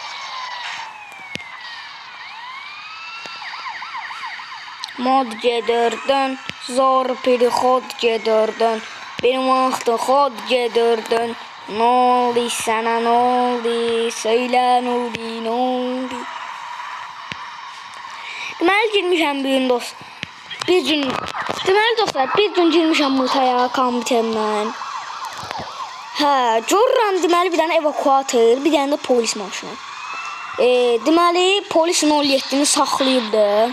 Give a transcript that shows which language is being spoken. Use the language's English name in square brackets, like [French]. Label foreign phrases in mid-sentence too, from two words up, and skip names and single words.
[Azerbaijani] Mod gedirdin, zor perixod gedirdin. Benim vaxtım xod gedirdin. [Turkish] Ne oldu sana, ne oldu? Söyle ne oldu? [Azerbaijani] Deməli girmişəm bugün dost. Deməli dostlar, bir gün girmişəm mutaya kompüterlə. Görürəm deməli bir dənə evakuator, bir dənə də polis maşını. Deməli polisin 07-ni saxlayıbdı.